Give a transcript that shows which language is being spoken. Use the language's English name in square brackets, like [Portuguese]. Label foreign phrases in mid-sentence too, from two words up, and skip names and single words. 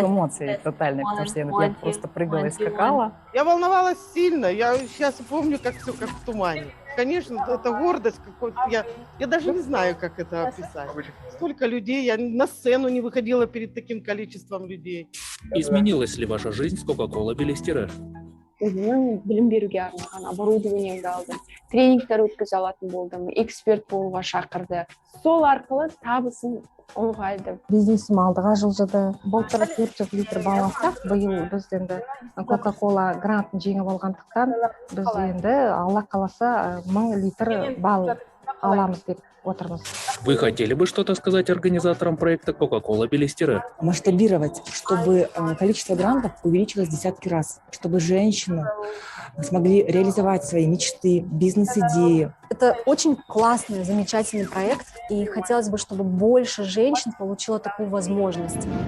[Russian] эмоций тотальный, потому что я просто прыгала и скакала. Я волновалась сильно. Я сейчас помню, как все как в тумане. Конечно, это гордость какой-то. Я даже не знаю, как это описать. Столько людей, я на сцену не выходила перед таким количеством людей. Изменилась ли ваша жизнь с Coca-Cola Белестере? [Kazakh] Өзімнің білім беруге арналған оборудованиемді алдым, тренингтер өткізе алатын болдым, эксперт болуға шақырды. Сол арқылы табысым ұлғайды. Бизнесім алдыға жылжыды. Былтыр 400 литр бал алсақ, биыл біз енді Coca-Cola грантын жеңіп алғандықтан біз енді Алла қаласа 1000 литр бал аламыз деп отырмыз. [Russian] Вы хотели бы что-то сказать организаторам проекта Coca-Cola Белестере? Масштабировать, чтобы количество грантов увеличилось в десятки раз, чтобы женщины смогли реализовать свои мечты, бизнес-идеи. Это очень классный, замечательный проект, и хотелось бы, чтобы больше женщин получило такую возможность.